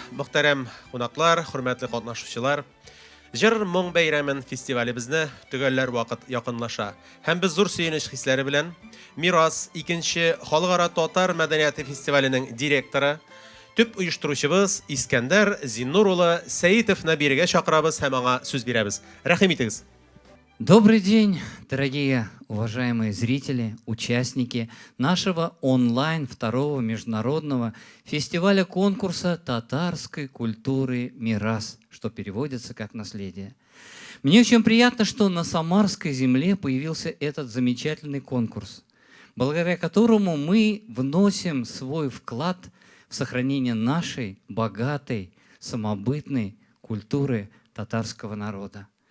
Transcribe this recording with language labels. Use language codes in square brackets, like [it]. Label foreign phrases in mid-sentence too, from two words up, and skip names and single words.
[tt] Мөхтәрәм кунаклар, хөрмәтле катнашучылар. Җыр моң бәйрәмен фестивалебезне төгәлләр вакыт якынлаша. Һәм без зур сөенеч хисләре белән Мирас 2нче Халыкара татар мәдәнияте фестиваленең директоры, төп оештыручыбыз Искәндәр Зиннур улы Сәитовны бирегә чакырабыз һәм аңа сүз бирәбез. Рәхим итегез. [ru] Добрый день, дорогие уважаемые зрители, участники нашего онлайн второго международного фестиваля конкурса татарской культуры «Мирас», что переводится как «наследие». Мне очень приятно, что на Самарской земле появился этот замечательный конкурс, благодаря которому мы вносим свой вклад в сохранение нашей богатой, самобытной культуры татарского народа.